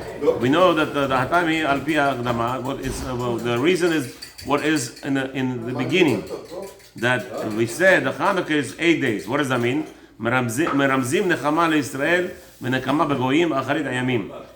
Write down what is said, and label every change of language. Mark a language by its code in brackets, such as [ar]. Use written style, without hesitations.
[en] We know that the [he] הטעם היא על פי ההקדמה. [en] The reason is what is in the beginning. That we said the Hanukkah is 8 days. What does that mean? [he] מרמזים נחמה לישראל ונקמה בגויים אחרית הימים.